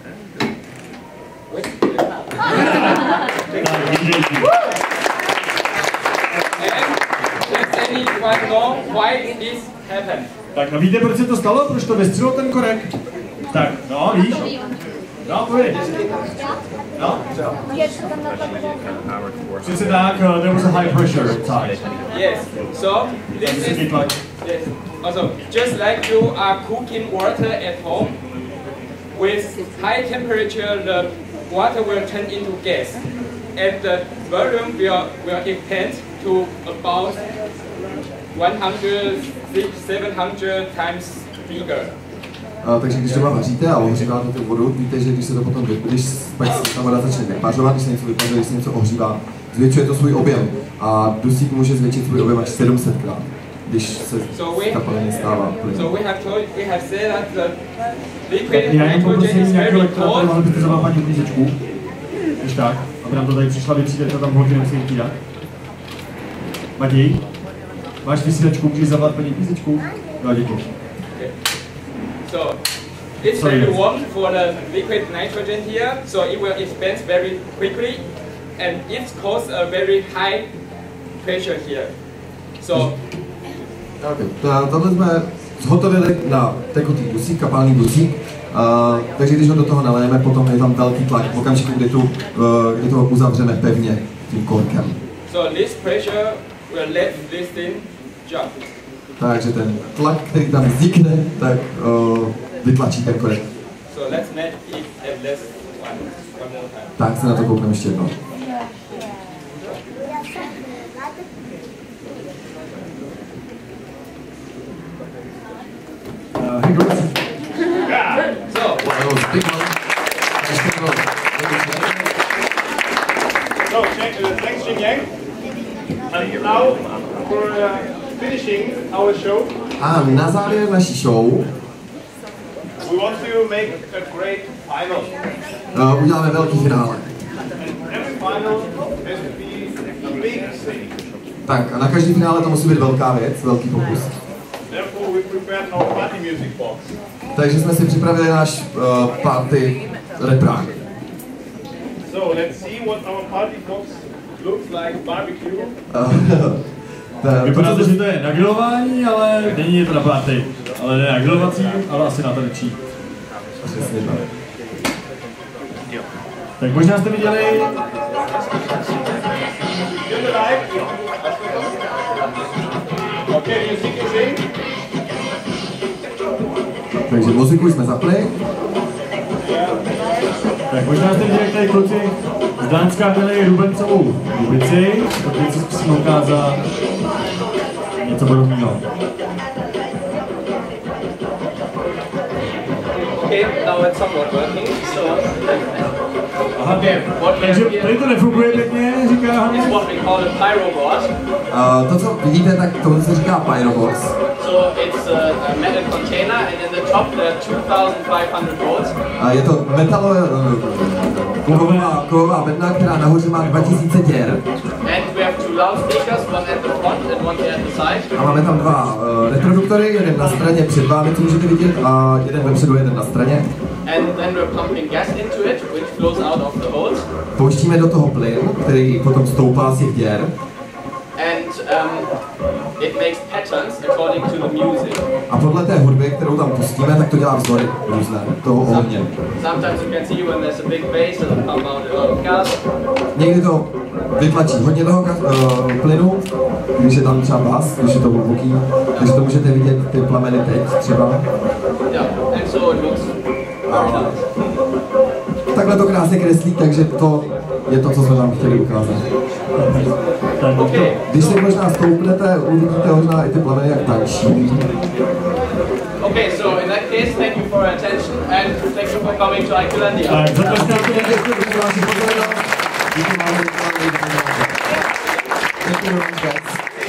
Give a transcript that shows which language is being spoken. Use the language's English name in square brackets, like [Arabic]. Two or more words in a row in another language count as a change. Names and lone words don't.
[English] Does anyone know why this happened? [Czech] Tak, no víte, proč se to stalo? Proč to vystřelil ten korek? Tak, no, víš? No, pověď. No? Přesně tak, [English] there was a high pressure inside. Yes, so this is, yes. Also, just like you are cooking water at home, with high temperature the water will turn into gas, and the volume will expand to about 100-700 times bigger. [Czech] Takže když doma vaříte a ohříváte tu vodu, víte, že když se to potom, když ta voda začne vypařovat, když se něco vypařuje, když se něco ohřívá, zvětšuje to svůj objem. A dusík může zvětšit svůj objem až 700krát, když se kapalně stává plyn. [English] So we have said that the liquid nitrogen is very cold. [Czech] Mohli byste zavápat uklízečku, když tak, aby nám to tady přišla vytřídat, to tam holky nemusí vytřídat. Matěj, máš vysílačku, můžeš zavolat paní uklízečku? No, děkuji. [English] So it's very warm for the liquid nitrogen here, so it will expand very quickly, and it causes a very high pressure here. So [Czech] tohle jsme zhotovili na tekutý dusík, kapalný dusík, takže když ho do toho naléjeme, potom je tam velký tlak v okamžiku, kdy toho uzavřeme pevně tím korkem. [English] So this pressure will let this thing jump. [Czech] Takže ten tlak, který tam vznikne, tak vytlačí ten korek. [English] So let's make it at least one more time. [Czech] Tak se na to koukneme ještě jednou. [English] So Thanks, Jing Yang. And now for finishing our show. [Czech] A na závěr naší show [English] we want to make a great final. [Czech] Uděláme velký finále. [English] And every final has to be a big thing. [Czech] Tak a na každý finále to musí být velká věc, velký pokus. [English] Therefore we prepared our party music box. [Czech] Takže jsme si připravili náš party reprák. [English] So let's see what our party box looks like barbecue. [Czech] Vypadá to, že to je na grilování, ale není to na party. Ale ne na grilovací, ale asi na tanečí. Přesně tak. Tak možná jste viděli... Takže muziku jsme zapli. Tak možná jste viděli, jak tady kluci z Dánska měli rubencovou rubici, protože si zkusíme ukázat něco podobného. [English] Okay, now it's somewhat working, so... [Czech] Aha, takže tady to nefunguje pěkně, říká Hannes. [English] It's what we call a pyrobox. [Czech] To, co vidíte, tak tomu se říká pyrobox. [English] So it's a metal container, and in the top there are 2,500 volts. [Czech] Je to kovová bedna, která nahoře má 2000 děr. [English] And we have two loudspeakers, one at the front and one at the side. [Czech] A máme tam dva reproduktory, jeden na straně před vámi, co můžete vidět, a jeden vepředu, jeden na straně. [English] And then we're pumping gas into it, which flows out of the holes. [Czech] Pouštíme do toho plyn, který potom stoupá z těch děr. [English] And it makes patterns according to the music. [Czech] A podle té hudby, kterou tam pustíme, tak to dělá vzory různé, toho ohně. [English] Sometimes you can see when there's a big bass, it'll pump out a lot of gas. [Czech] Někdy to vytlačí hodně toho plynu, když je tam třeba bas, když je to hluboký, takže to můžete vidět ty plameny teď třeba. [English] Yeah, and so it looks very nice. [Czech] Takhle to krásně kreslí, takže to je to, co jsme vám chtěli ukázat. [English] Okay. [Czech] Když si možná stoupnete, uvidíte možná i ty plameny, jak tančí. [English] Okay, so in that case, thank you for your attention and thank you for coming to Icelandia. [Czech] Děkuji vám, [English] guys.